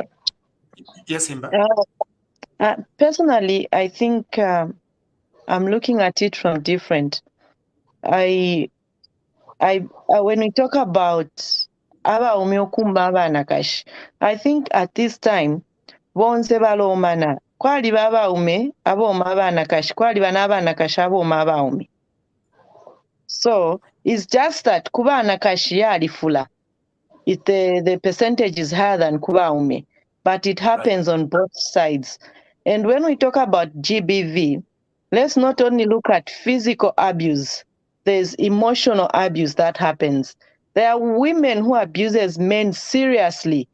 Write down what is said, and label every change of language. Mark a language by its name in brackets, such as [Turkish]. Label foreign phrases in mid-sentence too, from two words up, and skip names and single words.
[English] Yes, Himba. Personally, I think I'm looking at it from different. When we talk about I think at this time, [Bemba] bonse balomana kwali babaume aboma abaana kashi kwali banabaana kashi aboma abaume. [English] So it's just that [Bemba] kubaana kashi yalifula. [English] The percentage is higher than kubaume, but it happens on both sides. And when we talk about GBV, let's not only look at physical abuse, there's emotional abuse that happens. There are women who abuses men seriously.